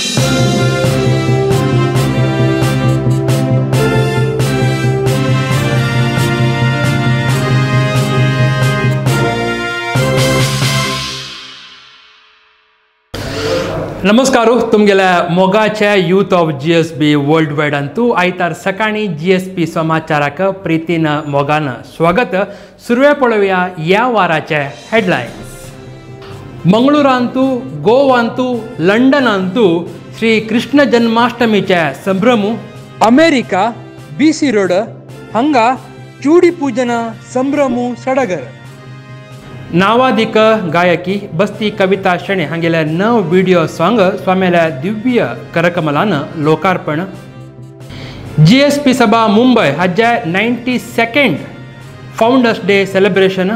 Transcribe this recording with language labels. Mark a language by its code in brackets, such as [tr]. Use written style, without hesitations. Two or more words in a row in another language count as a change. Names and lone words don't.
[kok] नमस्कार तुमगेल्या मोगाच्या [en] youth of GSB world wide [kok] अंतू आयतार सकाळी GSP समाचाराक प्रीतीन मोगान स्वागत. सुरवे पळोवया या वाराचे हेडलायन्स. मंगळूरांतू, गोवांतू, लंडनांतू श्री कृष्ण जन्माष्टमीचे संभ्रमू. अमेरिका BC रोड हांगा चूडी पूजन संभ्रमू सडगर. नावाधिक गायकी बस्ती कविता शणे हांगेल्या नव व्हिडिओ सॉंग स्वामेल्या दिव्य करकमलान लोकार्पण. GSP सभा मुंबई हाजे 92nd [en] founders day celebration.